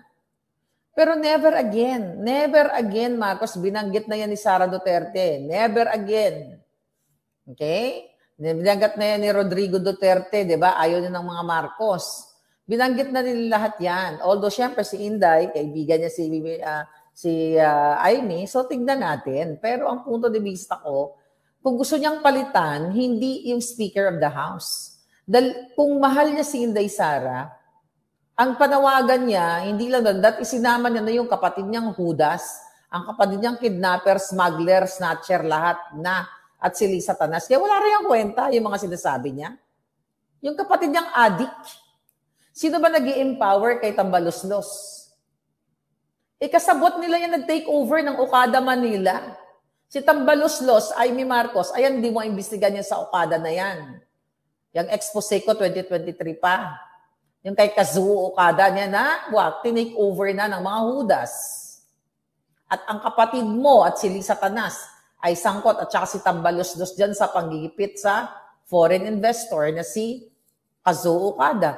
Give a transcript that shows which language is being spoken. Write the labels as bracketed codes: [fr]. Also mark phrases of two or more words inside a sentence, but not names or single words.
[tl] Pero [en] never again, [tl] Marcos, binanggit na yan ni Sara Duterte. [en] Never again. Okay? [tl] Binanggit na yan ni Rodrigo Duterte, di ba? Ayaw niya ng mga Marcos. Binanggit na nila lahat yan. Although, syempre, si Inday, kaibigan niya si Amy, so tignan natin. Pero ang [es] punto de vista [tl] ko, kung gusto niyang palitan, hindi yung [en] Speaker of the House. [tl] Dahil kung mahal niya si Inday Sara, ang panawagan niya, hindi lang doon, isinama niya na yung kapatid niyang Judas, ang kapatid niyang kidnapper, smuggler, snatcher, lahat na, at si Lisa Tanas. Kaya wala rin ang kwenta yung mga sinasabi niya. Yung kapatid niyang addict. Sino ba nag-i-empower kay Tambaloslos? Kasabot nila yan nag-take over ng Okada Manila. Si Tambaloslos, Amy Marcos, ayan, di mo imbestigan yan sa Okada na yan. Yung expose ko 2023 pa. Yung kay Kazuo Okada niya na, tinake over na ng mga Judas. At ang kapatid mo at si Lisa Tanas ay sangkot at saka si Tambaloslos dyan sa panggigipit sa [en] foreign investor [tl] na si Kazuo Okada.